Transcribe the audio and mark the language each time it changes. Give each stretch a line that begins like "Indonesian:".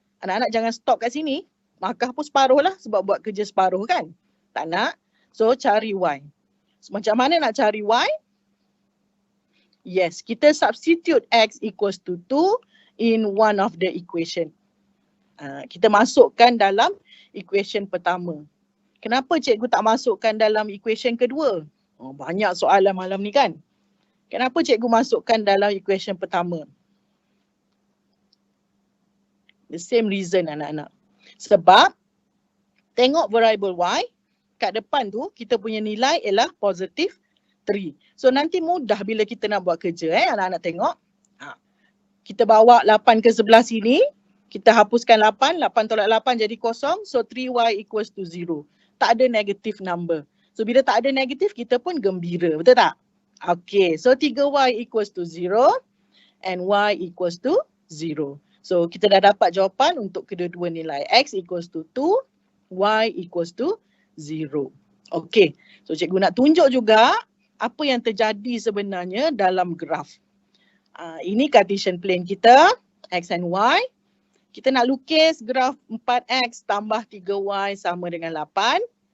Malay: Anak-anak jangan stop kat sini. Markah pun separuh lah sebab buat kerja separuh kan? Tak nak. So, cari y. So, macam mana nak cari y?
English: Yes,
Malay: kita
English: substitute x equals to 2 in one of the equation.
Malay: Kita masukkan dalam equation pertama. Kenapa cikgu tak masukkan dalam equation kedua? Banyak soalan malam ni kan? Kenapa cikgu masukkan dalam equation pertama?
English: The same reason
Malay: anak-anak. Sebab tengok variable y, kat depan tu kita punya nilai ialah positif 3. So nanti mudah bila kita nak buat kerja anak-anak tengok. Kita bawa 8 ke sebelah sini, kita hapuskan 8, 8 tolak 8 jadi kosong,
English: so 3y equals to 0.
Malay: Tak ada negative number. So bila tak ada negatif kita pun gembira, betul tak?
English: Okay, so 3y equals to 0 and y equals to 0.
Malay: So kita dah dapat jawapan untuk kedua-dua nilai.
English: X equals to 2, y equals to 0.
Malay: Okay, so cikgu nak tunjuk juga apa yang terjadi sebenarnya dalam graf. Ini Cartesian plane kita, x and y. Kita nak lukis graf 4x tambah 3y sama dengan 8.